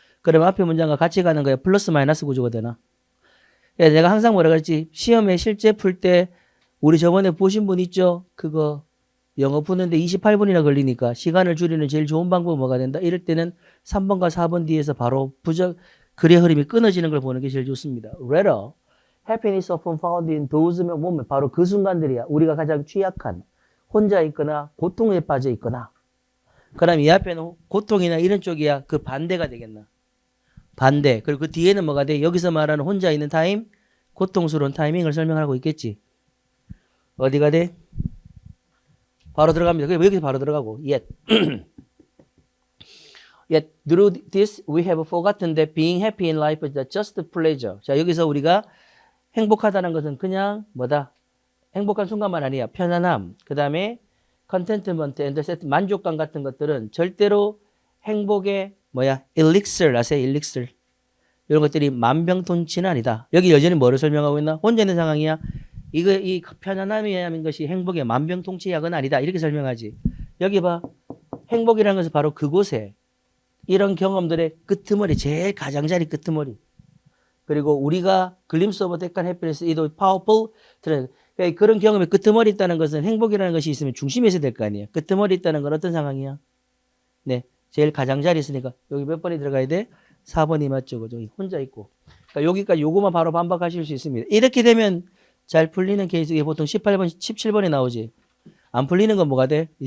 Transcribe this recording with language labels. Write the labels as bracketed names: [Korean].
[Korean] 그러면 앞에 문장과 같이 가는 거야. 플러스 마이너스 구조가 되나? 야, 내가 항상 뭐라 그랬지? 시험에 실제 풀 때 우리 저번에 보신 분 있죠? 그거 영어 푸는데 28분이나 걸리니까 시간을 줄이는 제일 좋은 방법은 뭐가 된다? 이럴 때는 3번과 4번 뒤에서 바로 글의 흐름이 끊어지는 걸 보는 게 제일 좋습니다. [English] rather, happiness often found in those면 [Korean] 보면 바로 그 순간들이야. 우리가 가장 취약한, 혼자 있거나 고통에 빠져 있거나. 그럼 이 앞에는 고통이나 이런 쪽이야. 그 반대가 되겠나? 반대. 그리고 그 뒤에는 뭐가 돼? 여기서 말하는 혼자 있는 타임, 고통스러운 타이밍을 설명하고 있겠지. 어디가 돼? 바로 들어갑니다. 그게 왜 여기서 바로 들어가고? [English] Yet. Yet through this we have forgotten that being happy in life is just pleasure. [Korean] 자, 여기서 우리가 행복하다는 것은 그냥 뭐다? 행복한 순간만 아니야. 편안함. 그 다음에 contentment and 만족감 같은 것들은 절대로 행복의 elixir 아세요? elixir. 이런 것들이 만병통치는 아니다. 여기 여전히 뭐를 설명하고 있나? 혼자 있는 상황이야. 이 편안함이라는 것이 행복의 만병통치약은 아니다. 이렇게 설명하지. 여기 봐. 행복이라는 것은 바로 그곳에 이런 경험들의 끄트머리, 제일 가장자리 끄트머리. 그리고 우리가 [English] glimpse of that kind of happiness, [Korean] 이도 [English] powerful. [Korean] 그런 경험의 끄트머리 있다는 것은 행복이라는 것이 있으면 중심에 있어야 될 거 아니에요. 끄트머리 있다는 건 어떤 상황이야? 네, 제일 가장자리 있으니까 여기 몇 번이 들어가야 돼? 4번이 맞죠. 그죠? 혼자 있고. 그러니까 여기까지 요거만 바로 반박하실 수 있습니다. 이렇게 되면 잘 풀리는 케이스가 보통 18번, 17번에 나오지. 안 풀리는 건 뭐가 돼?